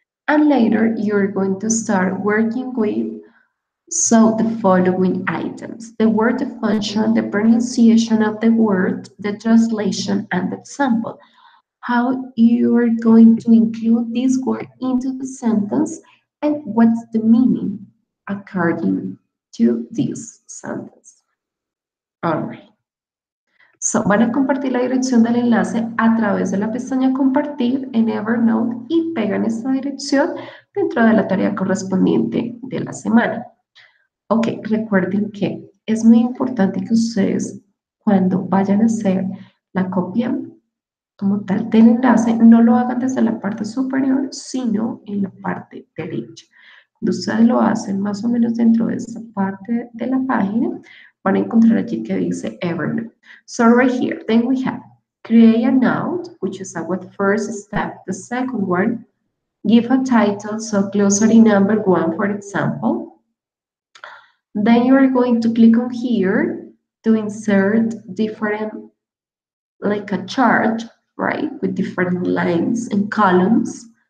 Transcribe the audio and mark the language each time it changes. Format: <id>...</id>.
<en>And later, you're going to start working with the following items: the word, the function, the pronunciation of the word, the translation, and the example. How you are going to include this word into the sentence and what's the meaning according to this sentence. All right.</en> <es>So, van a compartir la dirección del enlace a través de la pestaña compartir en Evernote y pegan esta dirección dentro de la tarea correspondiente de la semana. Ok, recuerden que es muy importante que ustedes cuando vayan a hacer la copia como tal del enlace no lo hagan desde la parte superior, sino en la parte derecha. Cuando ustedes lo hacen más o menos dentro de esta parte de la página, van a encontrar allí que dice Evernote.</es> <en>So right here, then we have create a note, which is our first step. The second one, give a title, so glossary number 1, for example. Then you are going to click on here to insert different, like a chart, right, with different lines and columns.</en>